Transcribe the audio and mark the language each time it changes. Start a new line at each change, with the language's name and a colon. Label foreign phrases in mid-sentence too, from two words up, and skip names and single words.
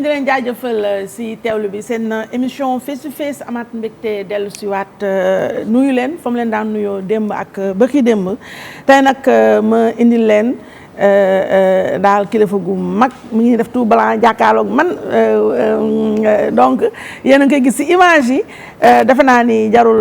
Wolof: jaajëfal si teewlu bi seen émission face to face amaat mbégte dellu si waat nuyu leen fa mu leen daan nuyoo démb ak bëkki démb tey nag ma indil leen daal kilifa gu mag mi ngi def
French: tout blanc
Wolof: jàkkaarloog man donc yéen a ngi koy gis si image yi defe naa ni jarul